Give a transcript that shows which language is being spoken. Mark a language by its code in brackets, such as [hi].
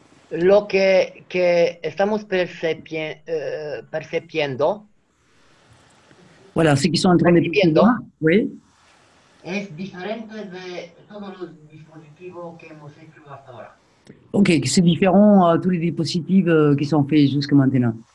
[es] Lo que estamos percibiendo [fr] Voilà, ce qu'ils sont en train de percevoir, oui. [es] es diferente de todos los dispositivos que hemos hecho hasta ahora. [fr] Ok, c'est différent à tous les dispositifs qui sont faits jusqu'à maintenant.